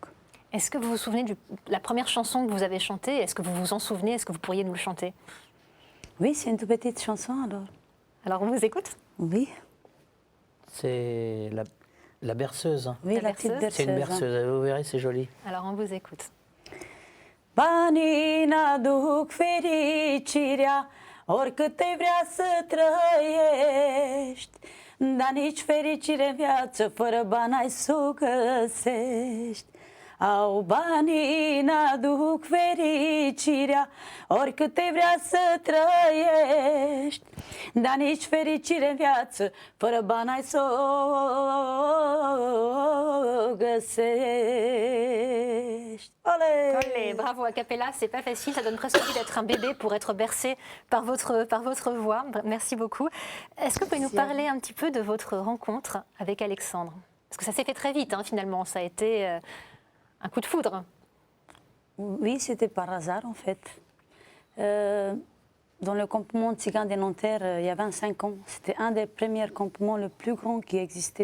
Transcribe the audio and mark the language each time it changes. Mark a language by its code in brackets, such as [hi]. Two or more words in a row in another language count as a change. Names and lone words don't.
[fr] Est-ce que vous vous souvenez de la première chanson que vous avez chantée? Est-ce que vous vous en souvenez? Est-ce que vous pourriez nous le chanter? Oui, c'est une toute petite chanson alors. Alors on vous écoute? Oui, C'est la berceuse. oui, La la petite berceuse. berceuse. C'est une berceuse, vous verrez, c'est joli. Alors on vous écoute. [ro] Banii n-aduc fericirea, oricât ai vrea să trăiești, dar nici fericire în viață fără bani ai să o găsești. Au banii n-aduc fericirea, oricât ai vrea să trăiești, dar nici fericire în viață fără bani ai să o găsești. [fr] Olé! Olé, bravo, a cappella, c'est pas facile, ça donne presque envie d'être un bébé pour être bercé par votre voix. Merci beaucoup. Est-ce que vous pouvez nous parler un petit peu de votre rencontre avec Alexandre? Parce que ça s'est fait très vite, hein, finalement, ça a été un coup de foudre. Oui, c'était par hasard en fait. Dans le campement tzigane de Nanterre, il y a 25 ans, c'était un des premiers campements le plus grand qui existait.